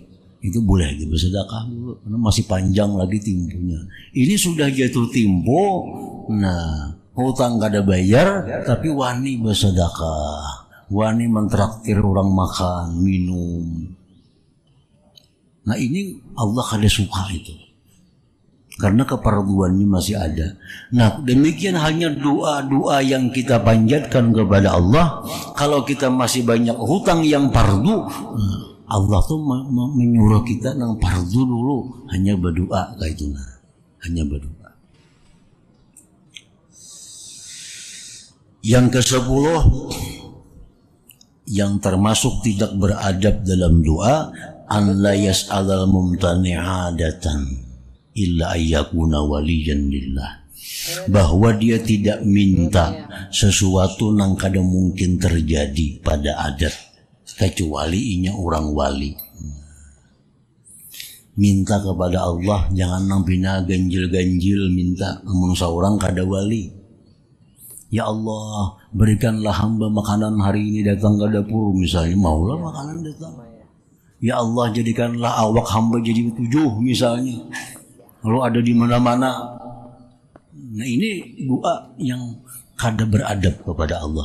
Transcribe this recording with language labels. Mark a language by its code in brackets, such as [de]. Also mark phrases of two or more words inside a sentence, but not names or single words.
[id] Itu boleh bersedekah dulu karena masih panjang lagi temponya. Ini sudah jatuh tempo. Nah, hutang kada bayar tapi wani bersedekah, wani mentraktir orang makan, minum. Nah ini Allah kada suka itu. Karena kefarduannya masih ada. Nah demikian hanya doa-doa yang kita panjatkan kepada Allah. Kalau kita masih banyak hutang yang fardu, Allah tuh menyuruh kita nang fardu dulu hanya berdoa kayak itu. Hanya berdoa. Yang ke-10, yang termasuk tidak beradab dalam doa, [ar] أن لا يسأل الممتنع عادة إلا أن يكون وليا لله. [id] Bahwa dia tidak minta sesuatu yang kada mungkin terjadi pada adat, kecuali inya orang wali. Minta kepada Allah jangan nampina ganjil-ganjil minta amun saurang kada wali. Ya Allah, berikanlah hamba makanan hari ini datang ke dapur misalnya, maulah makanan datang. Ya Allah, jadikanlah awak hamba jadi 7 misalnya. Kalau ada di mana-mana. Nah, ini doa yang kada beradab kepada Allah.